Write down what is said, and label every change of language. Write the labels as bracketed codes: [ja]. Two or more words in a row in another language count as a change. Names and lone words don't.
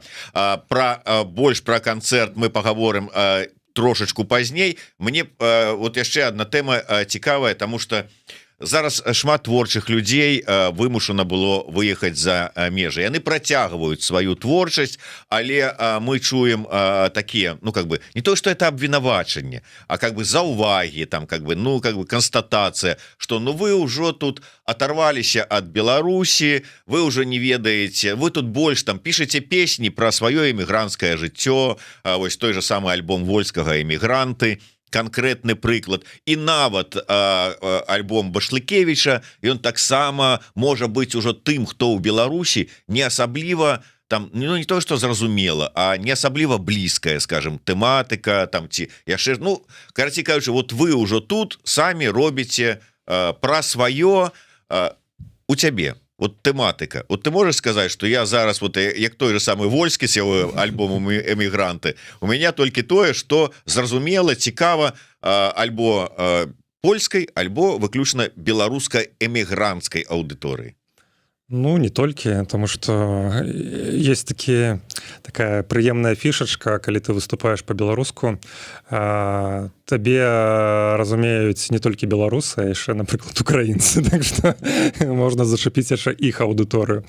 [be] Больш пра канцэрт мы паговорым трошачку пазней. Мне вот яшчэ одна тэма цікавая, тому што зараз шмат творчых людзей вымушана было выехаць за межы. Яны працягваюць сваю творчасць, але мы чуем такія, [ru] ну как бы не то, что это [be] абвінавачанне, [ru] а как бы [be] заўвагі, [ru] там как бы ну как [be] бы констатацыя, что ну вы ўжо тут оторваліся ад Беларусі, вы уже не ведаеце, вы тут больш там пішаце песні пра сваё эмігранцкае жыццё, вось той же самы альбом Вольскага «Эмігранты», конкретны прыклад, і нават альбом Башлыкевіча, ён таксама можа быць ужо тым, хто ў Беларусі не асабліва там, ну не то, што зразумела, а не асабліва блізкая, скажем, тэматыка там ці яшчэ, ну карацей кажучы, вот вы ўжо тут самі робіце пра сваё у цябе. Вот тэматыка. [ru] Вот ты можешь сказать, что [be] я зараз вот як той же самый Вольскі [ru] с его альбомом [be] «Эмігранты», [ru] у меня [be] толькі тое, что зразумела, цікава альбо польскай, альбо выключна беларускай эмігранцкай аўдыторыі. Ну, не толькі, тому што есть такая прыемная фішачка, калі ты выступаеш па-беларуску, табе разумеюць не толькі беларусы, а яшчэ, напрыклад, украінцы, так што можна зачапіць яшчэ іх аўдыторыю.